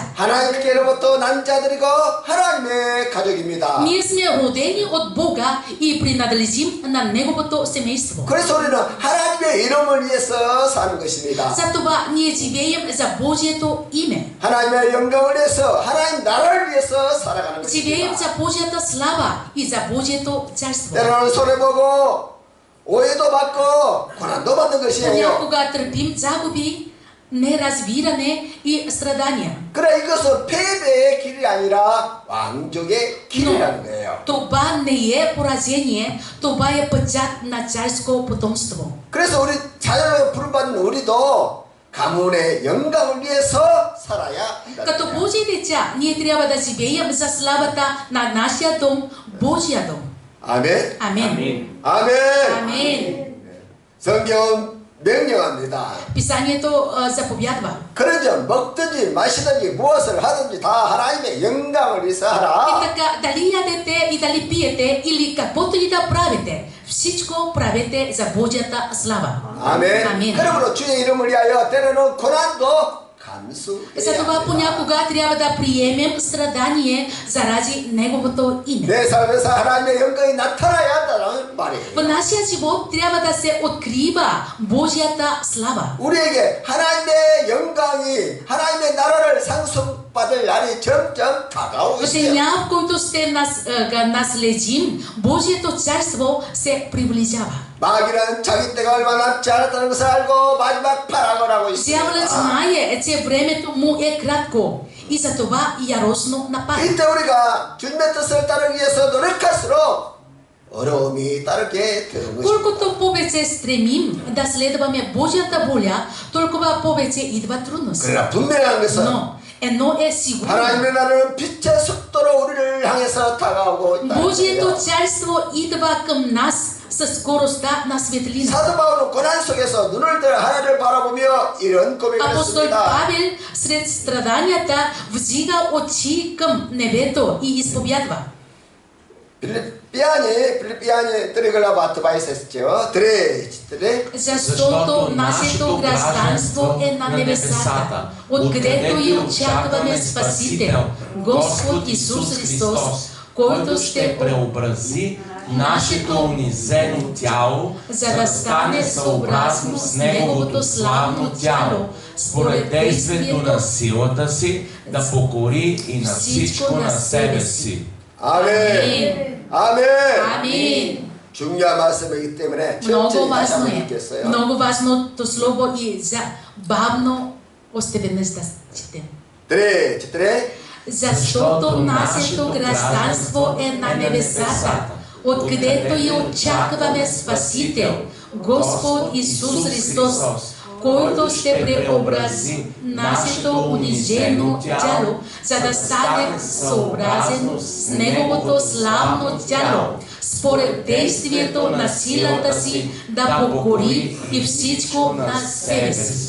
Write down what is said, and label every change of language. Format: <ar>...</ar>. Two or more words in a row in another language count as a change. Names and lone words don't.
<ko>하나님께로부터 난 자들이고 하나님의 가족입니다.</ko> <bg>Ние сме родени от Бога и принадлежим на Неговото семейство.</bg> <ko>그래서 우리는 하나님의 이름을 위해서 사는 것입니다.</ko> <bg>Затова ние живеем за Божието име.</bg> <ko>하나님의 영광을 위해서 하나님 나라를 위해서 살아가는</ko> <bg>Живеем</bg> <ko>것입니다.</ko> <bg>за Божията слава и за Божието царство.</bg> <ko>때로는 손해보고 오해도 받고 고난도 받는 것이에요.</ko> <bg>Понякога търпим загуби, неразбиране и страдания.</bg> <ko>그래 이것은 패배의 길이 아니라 왕족의 길이라는 거예요.</ko> <bg>Това не е поражение, това е пътят на царско потомство.</bg> <ko>그래서 우리 자녀로 부름받는 우리도 가문의 영광을 위해서 살아야</ko> <bg>Като</bg> <ko>한다.</ko> <bg>Божии деца, ние трябва да живеем за славата на нашия дом, Божия дом.</bg> <ko>아멘.</ko> <bg>Амин.</bg> <ko>아멘.</ko> <bg>Амин.</bg> <ko>성경은 명령합니다.</ko> <bg>Писанието заповядва.</bg> <ko>그러죠. 먹든지 마시든지 무엇을 하든지 다 하나님의 영광을 위해서</ko> <bg>И</bg> <ko>하라.</ko> <bg>така, дали ядете и дали пиете или каквото и да правите, всичко правете за Божията слава.</bg> <ko>아멘. 아멘. 그러므로 주의 이름을 위하여 때로는 고난도 감수해야</ko> <bg>Затова</bg> <ko>합니다.</ko> <bg>понякога трябва да приемем страдание заради Неговото име.</bg> <ko>내 삶에서 하나님의 영광이 나타나야 한다는 말이에요.</ko> <bg>В нашия живот трябва да се открива Божията слава.</bg> <ko>우리에게 하나님의 영광이 하나님의 나라를 상속받을 날이 점점 다가오고</ko> <bg>В</bg> <ko>있어요.</ko> <bg>деня, в който ще наследим, Божието царство се приближава.</bg> <ko>마귀는 자기 때가 얼마 남지 않았다는 것을 알고 마지막 발악을 하고</ko> <bg>Дяволът</bg> <ko>있습니다.</ko> <bg>знае, че времето му е кратко и затова яростно напада.</bg> <ko>이때 우리가 주님의 뜻을 따르기 위해서 노력할수록 어려움이 따르게 되는 것입니다.</ko> <bg>Колкото повече стремим да следваме Божията воля, толкова повече идва трудности.</bg> <ko>그러나 분명한 것은</ko> <bg>Но едно е сигурно.</bg> <ko>하나님의 나라는 빛의 속도로 우리를 향해서 다가오고 있다는</ko> <bg>Божието</bg> <ko>거예요.</ko> <bg>царство идва към нас със скоростта на светлина.</bg> <ko>사도 바울은 고난 속에서 눈을 들어 하나님을 바라보며 이런 고백을</ko> <bg>Апостол</bg> <ko>했습니다.</ko> <bg>Павел сред страданията вдига очи към небето и изповядва. 필리피아니 드리글라바트바이스 했죠. 드레 Защото нашето гражданство е на небесата, откъдето и очакваме Спасител, Господ Исус Христос, който ще преобрази нашето унизено тяло, за да стане съобразно с Неговото славно тяло, според действието на силата си, да покори и на всичко на себе си.</bg> <ko>아멘. 아멘.</ko> <bg>Амин.</bg> <ko>중요한 말씀이기 때문에</ko> <bg>Много</bg> <ko>천천히 다시</ko> <bg>важно</bg> <ko>한번</ko> <bg>е.</bg> <ko>읽겠어요.</ko> <bg>Много важното слово и за бавно още веднъж да четем. 드레 Защото нашето гражданство е на небесата, откъдето и очакваме Спасител, Господ Исус Христос, който ще преобрази нашето унижено тяло, за да стане съобразен с Неговото славно тяло, според действието на силата си да покори и всичко на себе си.</bg>